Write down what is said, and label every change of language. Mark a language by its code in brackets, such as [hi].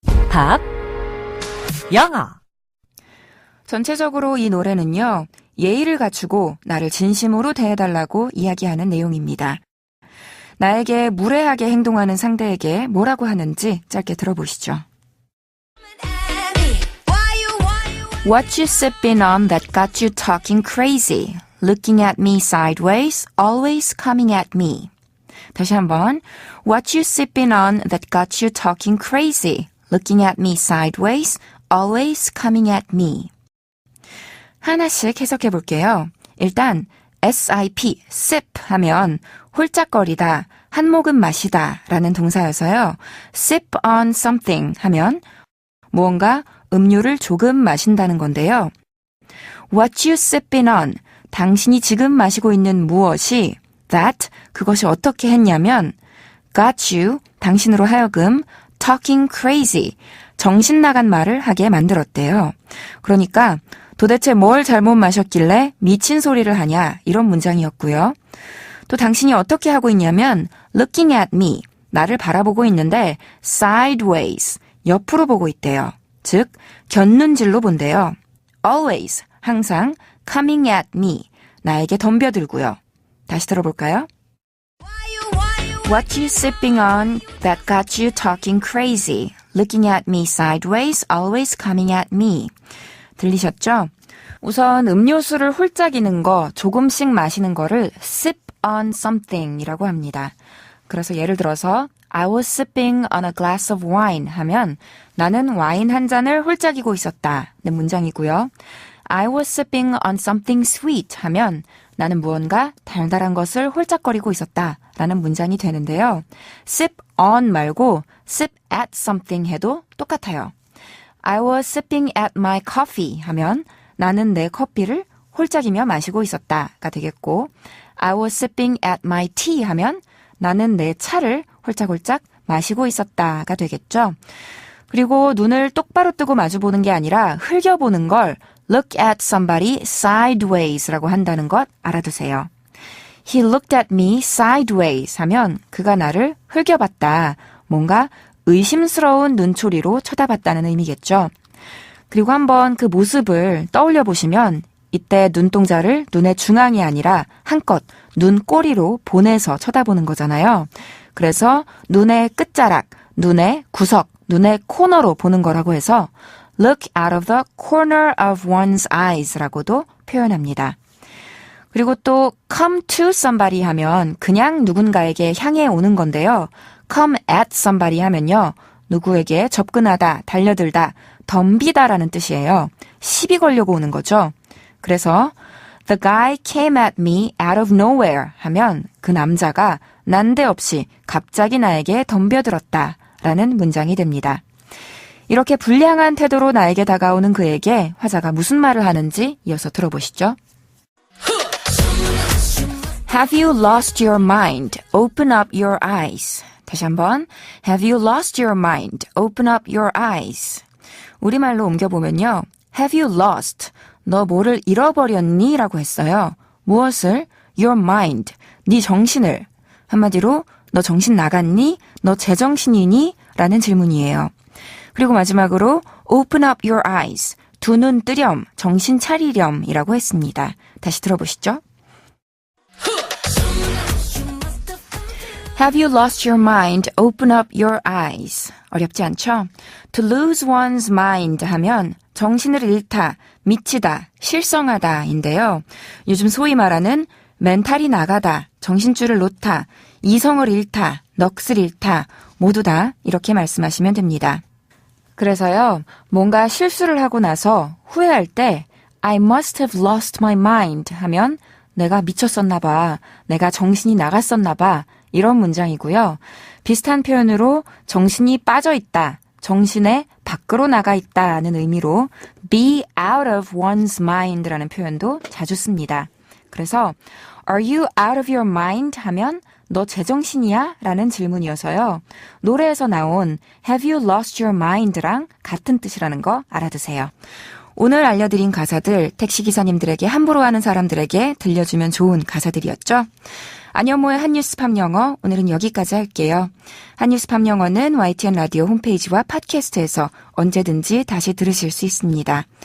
[ko] 팝 영어. 전체적으로 이 노래는요. 예의를 갖추고 나를 진심으로 대해달라고 이야기하는 내용입니다. 나에게 무례하게 행동하는 상대에게 뭐라고 하는지 짧게 들어보시죠. [en] What you sipping on that got you talking crazy? Looking at me sideways, always coming at me. [ko] 다시 한번. [en] What you sipping on that got you talking crazy? Looking at me sideways, always coming at me. [ko] 하나씩 해석해 볼게요. 일단 SIP, sip 하면 홀짝거리다, 한 모금 마시다 라는 동사여서요. [en] sip on something [ko] 하면 무언가 음료를 조금 마신다는 건데요. [en] What you sipping on, [ko] 당신이 지금 마시고 있는 무엇이 that 그것이 어떻게 했냐면 [en] got you [ko] 당신으로 하여금 [en] talking crazy [ko] 정신 나간 말을 하게 만들었대요. 그러니까 도대체 뭘 잘못 마셨길래 미친 소리를 하냐 이런 문장이었고요. 또 당신이 어떻게 하고 있냐면 [en] looking at me [ko] 나를 바라보고 있는데 sideways 옆으로 보고 있대요. 즉 곁눈질로 본대요. always 항상 [en] coming at me [ko] 나에게 덤벼들고요. 다시 들어볼까요? [en] What you sipping on that got you talking crazy? Looking at me sideways, always coming at me. [ko] 들리셨죠? 우선 음료수를 홀짝이는 거, 조금씩 마시는 거를 [en] sip on something [ko] 이라고 합니다. 그래서 예를 들어서 [en] I was sipping on a glass of wine [ko] 하면 나는 와인 한 잔을 홀짝이고 있었다는 문장이고요. [en] I was sipping on something sweet [ko] 하면 나는 무언가 달달한 것을 홀짝거리고 있었다라는 문장이 되는데요. [en] sip on [ko] 말고 [en] sip at something [ko] 해도 똑같아요. [en] I was sipping at my coffee [ko] 하면 나는 내 커피를 홀짝이며 마시고 있었다가 되겠고 [en] I was sipping at my tea [ko] 하면 나는 내 차를 홀짝홀짝 마시고 있었다가 되겠죠. 그리고 눈을 똑바로 뜨고 마주보는 게 아니라 흘겨보는 걸 [en] look at somebody sideways [ko] 라고 한다는 것 알아두세요. [en] He looked at me sideways [ko] 하면 그가 나를 흘겨봤다. 뭔가 의심스러운 눈초리로 쳐다봤다는 의미겠죠. 그리고 한번 그 모습을 떠올려 보시면 이때 눈동자를 눈의 중앙이 아니라 한껏 눈꼬리로 보내서 쳐다보는 거잖아요. 그래서 눈의 끝자락, 눈의 구석, 눈의 코너로 보는 거라고 해서 [en] look out of the corner of one's eyes [ko] 라고도 표현합니다. 그리고 또 [en] come to somebody [ko] 하면 그냥 누군가에게 향해 오는 건데요. [en] come at somebody [ko] 하면요. 누구에게 접근하다, 달려들다, 덤비다라는 뜻이에요. 시비 걸려고 오는 거죠. 그래서 [en] The guy came at me out of nowhere [ko] 하면 그 남자가 난데없이 갑자기 나에게 덤벼들었다라는 문장이 됩니다. 이렇게 불량한 태도로 나에게 다가오는 그에게 화자가 무슨 말을 하는지 이어서 들어보시죠. [en] Have you lost your mind? Open up your eyes. [ko] 다시 한번. [en] Have you lost your mind? Open up your eyes. [ko] 우리말로 옮겨보면요. [en] Have you lost? [ko] 너 뭐를 잃어버렸니? 라고 했어요. 무엇을? [en] Your mind. [ko] 네 정신을. 한마디로 너 정신 나갔니? 너 제정신이니? 라는 질문이에요. 그리고 마지막으로 [en] open up your eyes. [ko] 두 눈 뜨렴, 정신 차리렴 이라고 했습니다. 다시 들어보시죠. [en] Have you lost your mind? Open up your eyes. [ko] 어렵지 않죠? [en] To lose one's mind [ko] 하면 정신을 잃다, 미치다, 실성하다인데요. 요즘 소위 말하는 멘탈이 나가다, 정신줄을 놓다, 이성을 잃다, 넋을 잃다 모두 다 이렇게 말씀하시면 됩니다. 그래서요, 뭔가 실수를 하고 나서 후회할 때 [en] I must have lost my mind [ko] 하면 내가 미쳤었나 봐, 내가 정신이 나갔었나 봐 이런 문장이고요. 비슷한 표현으로 정신이 빠져있다, 정신의 밖으로 나가 있다는 의미로 [en] be out of one's mind [ko] 라는 표현도 자주 씁니다. 그래서 [en] Are you out of your mind? [ko] 하면 너 제정신이야? 라는 질문이어서요. 노래에서 나온 [en] Have you lost your mind [ko] 랑 같은 뜻이라는 거 알아두세요. 오늘 알려드린 가사들 택시기사님들에게 함부로 하는 사람들에게 들려주면 좋은 가사들이었죠. 안현모의 한뉴스 팝영어 오늘은 여기까지 할게요. 한뉴스 팝영어는 YTN 라디오 홈페이지와 팟캐스트에서 언제든지 다시 들으실 수 있습니다.